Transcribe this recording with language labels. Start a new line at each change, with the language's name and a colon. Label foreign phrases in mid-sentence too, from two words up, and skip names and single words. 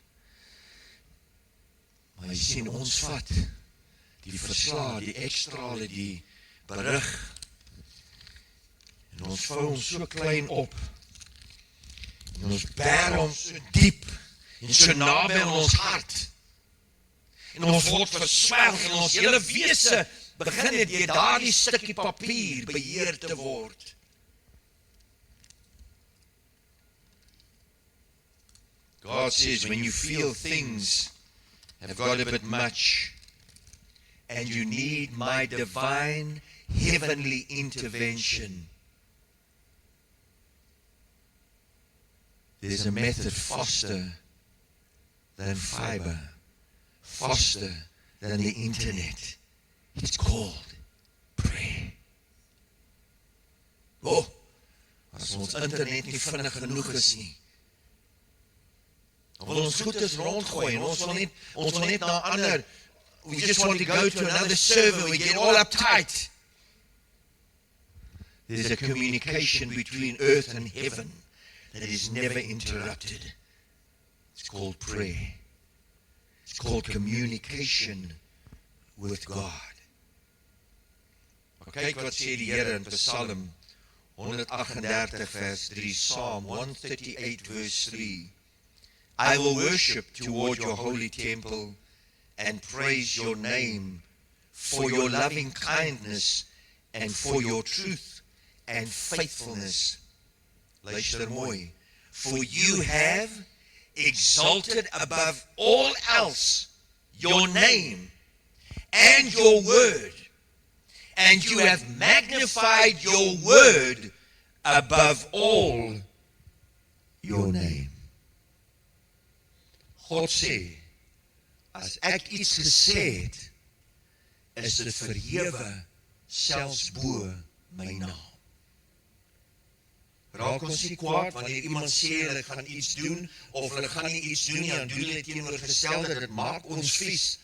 Afrikaans: Maar jy sien, ons vat die verslae, die ekstrale, die berig, en ons vou ons so klein op, en ons bær ons so diep, en so naby aan ons hart, en ons word verswelg, en ons hele wese begin het deur daardie stukkie papier beheer te word.
English: God says, when you feel things have got a bit much, and you need my divine, heavenly intervention, there's a method faster than fiber, faster than the internet. It's called prayer.
Afrikaans: As ons internet nie vinnig genoeg is nie, dan wil ons goedes rondgooi, en ons wil net na ander,
English: we just want to go to another server, we get all uptight. There's a communication between earth and heaven that is never interrupted. It's called prayer. It's called communication with God.
Afrikaans: Maar kyk wat sê die Here in Psalm 138 vers 3, Psalm 138 verse 3.
English: I will worship toward your holy temple and praise your name for your loving kindness and for your truth and faithfulness.
Afrikaans: Luister mooi.
English: For you have exalted above all else your name and your word, and you have magnified your word above all your name.
Afrikaans: God sê, as ek iets gesê het, is dit verhewe selfs bo my naam. Raak ons nie kwaad wanneer iemand sê hulle gaan iets doen, of hulle gaan nie iets doen nie, dan doen hulle teenoorgestelde, dit maak ons vies.